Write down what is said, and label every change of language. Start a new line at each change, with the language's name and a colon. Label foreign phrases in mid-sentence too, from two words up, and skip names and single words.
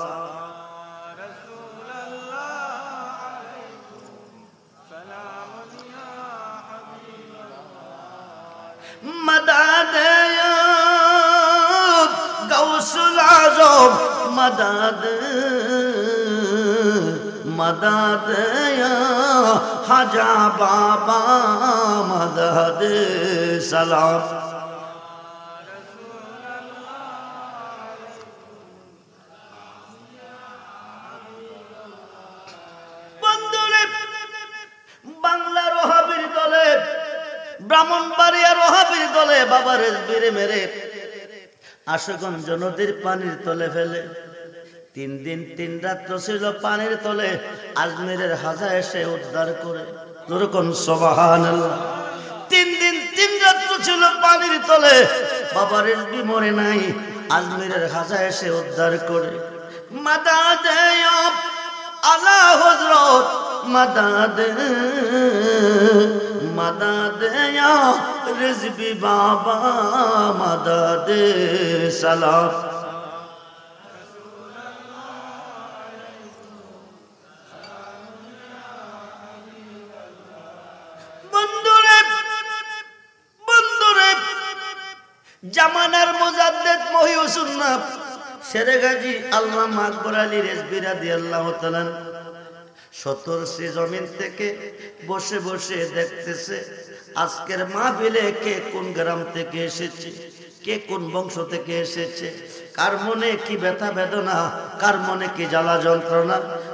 Urdu: مدد يا غوث العظم مدد مدد يا حاجا بابا مدد سلام
Bangla: বন্ধুরে বাংলার ওহাবির দলে ব্রাহ্মণবাড়িয়ার ওহাবির দলে বাবা রেজবিরে মেরে আশুগঞ্জ নদীর পানির তলে ফেলে 3 দিন 3 রাত ছিল পানির তলে। আজমিরের হাজা এসে উদ্ধার করে। যেরকম সুবহানাল্লাহ। 3 দিন 3 রাত ছিল পানির তলে, বাবা রেজবি মরে নাই। আজমিরের হাজা এসে উদ্ধার করে।
Urdu: مدد اعلیٰ حضرت مدد مدد یا رزبی بابا مدد سلام
Bangla: বন্ধুরে বন্ধুরে জামানার মুজাদ্দেদ মহিউসুন্নাহ শেরে গাজী আল্লামা আকবর আলী রেজবি
Arabic: رضي الله تعالى
Bangla: 70 জমিন থেকে বসে বসে দেখতেছে আজকের মাহফিলে কে কোন গ্রাম থেকে এসেছে, কে কোন বংশ থেকে এসেছে, কার মনে কি ব্যথা বেদনা, কার মনে কি জ্বালা যন্ত্রণা।